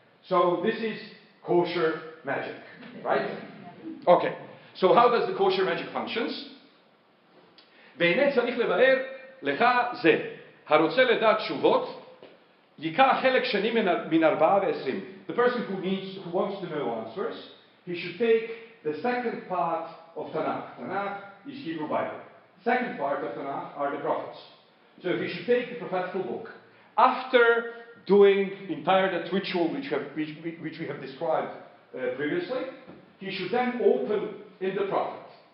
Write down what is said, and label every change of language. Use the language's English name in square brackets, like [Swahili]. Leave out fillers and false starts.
[English] So this is kosher magic, right? Okay, so how does the kosher magic functions? [Hebrew] והנה צריך לבאר לך זה, הרוצה לדעת תשובות, ייקח חלק שני מן 24. [English] The person who wants to know answers, he should take the second part of Tanakh. Tanakh is Hebrew Bible. Second part of Tanakh are the prophets. So he should take the prophetical book. After doing entire that ritual which we have described previously, he should then open in the prophet.